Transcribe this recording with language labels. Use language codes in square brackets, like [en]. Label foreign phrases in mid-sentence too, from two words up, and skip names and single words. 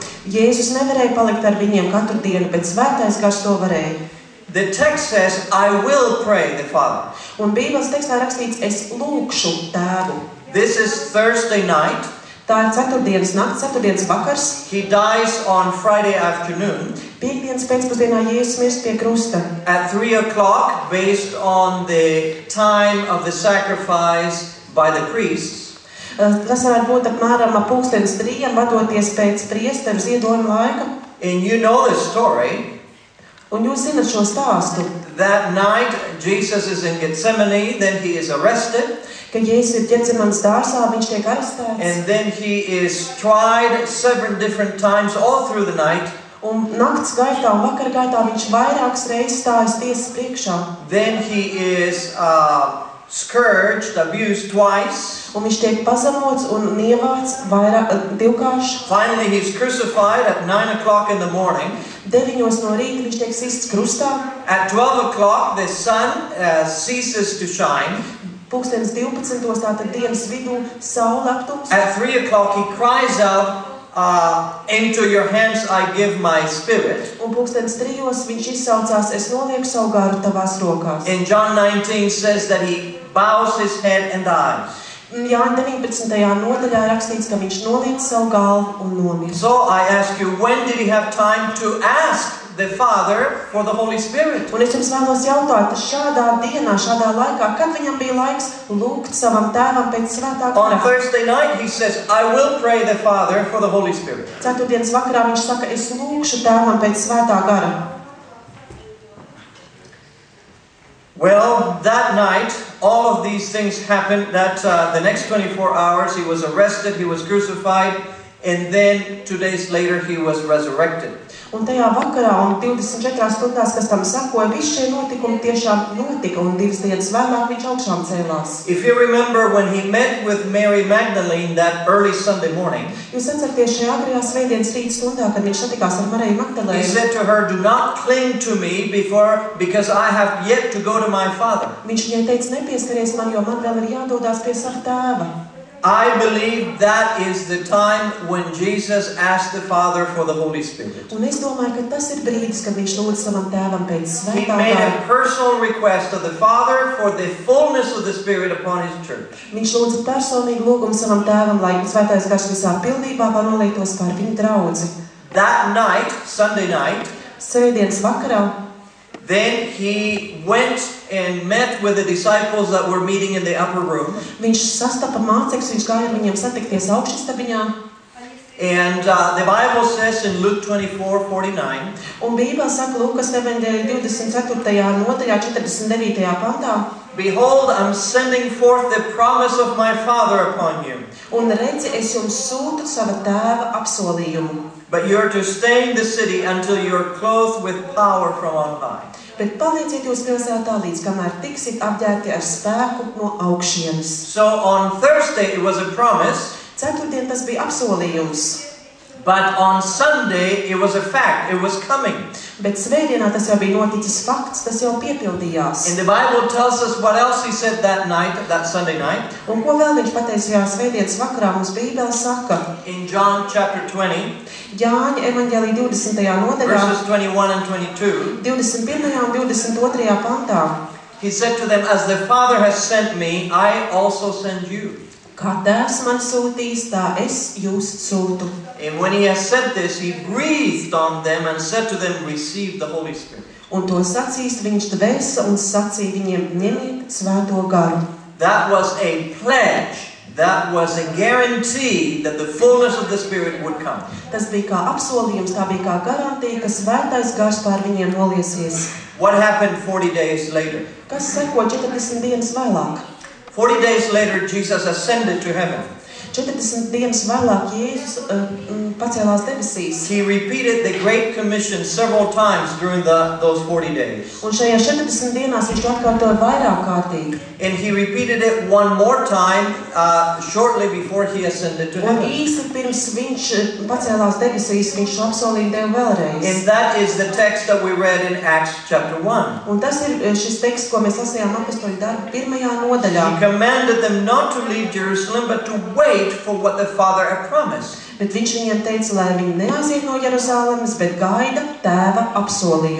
[lv] Jēzus nevarēja palikt ar viņiem katru dienu, bet svētais gars to varēja. [en] The text says, I will pray the Father. [lv] Un Bībeles tekstā rakstīts, es lūgšu Tēvu. [en] This is Thursday night. [lv] Tā ir ceturtdienas nakts, ceturtdienas vakars. [en] He dies on Friday afternoon. [lv] Piektdienas pēcpusdienā Jēzus mirst pie krusta. [en] At 3 o'clock, based on the time of the sacrifice by the priests. [lv] Tas varētu būt apmēram ap 3:00, vadoties pēc priesteru ziedojuma laika. [en] And you know the story. [lv] Un jūs zinat šo stāstu. [en] That night, Jesus is in Gethsemane, then he is arrested. [lv] Kad Jēzus ir Ģetsemanes dārzā, viņš tiek arestēts. [en] And then he is tried several different times all through the night. [lv] Un nakts gaitā un vakar gaitā viņš vairākas reizes stājas tiesas priekšā. [en] Then he is scourged, abused twice. [lv] Un viņš tiek pazemots un nievāts divkārši. [en] Finally, he's crucified at 9 o'clock in the morning. [lv] 9 no rīta viņš tiek sists krustā. [en] At 12 o'clock, the sun ceases to shine. [lv] 12:00, tātad dienas vidū, saule aptums. [en] At 3 o'clock, he cries out, into your hands I give my spirit. [lv] Un 3:00 viņš izsaucās, es nolieku savu garu tavās rokās. [en] In John 19 says that he bows his head and dies. [lv] Jāņa 19. nodaļā rakstīts, ka viņš noliek savu galvu un nomirst. [en] So I ask you, when did he have time to ask the Father for the Holy Spirit? [lv] Un es jums vēlos jautāt, šādā dienā, šādā laikā, kad viņam bija laiks lūgt savam tēvam pēc svētā gara? [en] On Thursday night he says, I will pray the Father for the Holy Spirit. [lv] Ceturtdienas vakarā viņš saka, es lūgšu tēvam pēc svētā gara. [en] Well, that night, all of these things happened. That the next 24 hours he was arrested, he was crucified, and then 2 days later he was resurrected. [lv] Un tajā vakarā un 24 stundās, kas tam sakoja, visi šie notikumi tiešām notika, un 2 dienas vēlāk viņš augšām cēlās. [en] If you remember when he met with Mary Magdalene that early Sunday morning, [lv] Jūs atceraties šajā agrajā svētdienas rīta stundā, kad viņš satikās ar Mariju [en] he [lv] Magdalēnu. [en] said to her, do not cling to me because I have yet to go to my Father. [lv] Viņš viņai teica, nepieskaries man, jo man vēl ir jādodās pie sava tēva. [en] I believe that is the time when Jesus asked the Father for the Holy Spirit. [lv] Un es domāju, ka tas ir brīdis, kad viņš lūdz savam tēvam pēc [en] He [lv] svētā [en] made [lv] gara. [en] a personal request of the Father for the fullness of the Spirit upon his church. [lv] Viņš lūdza personīgu lūgumu savam tēvam, lai svētais gars visā pildībā pārnolietos pār viņu draudzi. [en] That night, Sunday night, [lv] Svētdienas vakarā [en] then he went and met with the disciples that were meeting in the upper room. [lv] viņš sastapa mācekļus, viņš gāja ar viņiem satikties augšastabiņā. [en] And the Bible says in Luke 24:49, [lv] Un Bībele saka Lūkas evaņģēlija 24. nodaļā 49. pantā. [en] behold, I'm sending forth the promise of my Father upon you. [lv] Un redzi, es jums sūtu sava tēva apsolījumu. [en] But you're to stay in the city until you're clothed with power from on high. [lv] Bet palieciet jūs pilsētā līdz kamēr tiksit apģērbti ar spēku no augšienes. [en] So on Thursday it was a promise, [lv] Ceturtdien tas bija apsolījums. [en] but on Sunday it was a fact, it was coming. [lv] Bet svētdienā tas jau bija noticis fakts, tas jau piepildījās. [en] And the Bible tells us what else he said that night, that Sunday night. [lv] Un ko vēl viņš pateica šajā svētdienas vakarā, mums Bībele saka, [en] In John chapter 20, [lv] Jāņa evaņģēlija 20. nodaļā, [en] verses 21 and 22, [lv] 21. un 22. pantā. [en] he said to them, as the Father has sent me, I also send you. [lv] Kā Tēvs man sūtīs, tā es jūs sūtu. [en] And when he has said this, he breathed on them and said to them, receive the Holy Spirit. [lv] Un to sacīs viņš dvēsa un sacīja viņiem, ņemiet svēto garu. [en] That was a pledge. That was a guarantee that the fullness of the Spirit would come. [lv] Tas bija kā apsolījums, tā bija kā garantija, ka svētais gars pār viņiem noliesies. [en] What happened 40 days later? [lv] Kas seko 40 dienas vēlāk? [en] 40 days later, Jesus ascended to heaven. [lv] 40 dienas vēlāk Jēzus pacēlās debesīs. [en] He repeated the Great Commission several times during those 40 days. [lv] Un šajā 40 dienās viņš to atkārtoja vairāk kārtīgi. [en] And he repeated it one more time shortly before he ascended to [lv] Un [en] heaven. [lv] īsi pirms viņš pacēlās debesīs, viņš šo apsolījumu deva vēlreiz. [en] And that is the text that we read in Acts chapter 1. [lv] Un tas ir šis teksts, ko mēs lasījām Apostoļu darbu 1. nodaļā. [en] He commanded them not to leave Jerusalem, but to wait for what the Father had promised. [lv] Bet viņš viņiem teica, lai viņi neaiziet no Jeruzalemes, bet gaida Tēva apsolījumu.